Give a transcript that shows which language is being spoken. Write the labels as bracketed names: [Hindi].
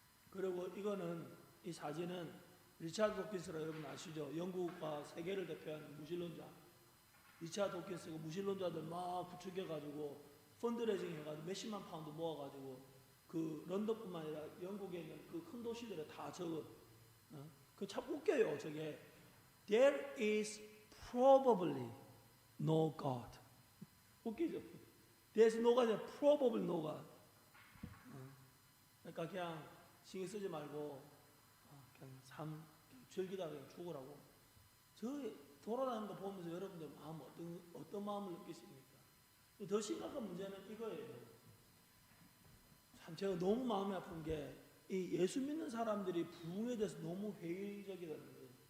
[Korean] 그리고 이 사진은 리차드 도킨스라 여러분 아시죠? 영국과 세계를 대표하는 무신론자. 리차드 도킨스가 무신론자들 막 부추겨가지고 펀드레이징 해가지고 몇십만 파운드 모아가지고 그 런던뿐만 아니라 영국에 있는 그 큰 도시들에 다 그 참 웃겨요. 저게 [English] There is probably no God. [Korean] 웃기죠? [English] There's no God이 [Korean] 아니라 [English] probably no God. [Korean] 그러니까 그냥 신경 쓰지 말고 그냥 삶 즐기다 그냥 죽으라고. 저 돌아다니는 거 보면서 여러분들 마음 어떤 마음을 느끼십니까? 더 심각한 문제는 이거예요. 참 제가 너무 마음이 아픈 게 이 예수 믿는 사람들이 부흥에 대해서 너무 회의적이라는 거예요.